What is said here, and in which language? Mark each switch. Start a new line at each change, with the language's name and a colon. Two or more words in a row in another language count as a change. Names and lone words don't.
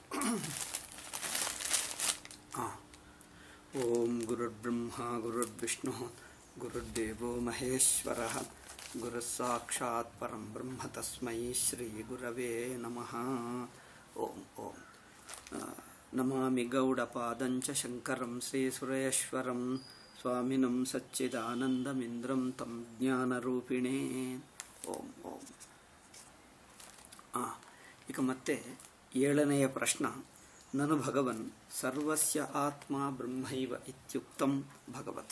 Sanskrit: ಓಂ ಗುರುರ್ಬ್ರಹ್ಮ ಗುರುರ್ವಿಷ್ಣು ಗುರುರ್ದೇವೋ ಮಹೇಶ್ವರಃ ಗುರುಸ್ಸಾಕ್ಷಾತ್ ಪರಂ ಬ್ರಹ್ಮ ತಸ್ಮೈ ಶ್ರೀ ಗುರವೇ ನಮಃ. ಓಂ ಓಂ ನಮಾಮಿ ಗೌಡಪಾದಂಚ ಶಂಕರಂ ಶ್ರೀ ಸುರೇಶ್ವರಂ ಸ್ವಾಮಿನಂ ಸಚ್ಚಿದಾನಂದಮಿಂದ್ರಂ ತಂ ಜ್ಞಾನರೂಪಿಣೇ.
Kannada: ಓಂ ಓಂ. ಈಗ ಮತ್ತೆ 7ನೆಯ ಪ್ರಶ್ನ.
Sanskrit: ನನು ಭಗವನ್ ಸರ್ವಸ್ಯ ಆತ್ಮ ಬ್ರಹ್ಮೈವ ಇತ್ಯುಕ್ತಂ ಭಗವತ.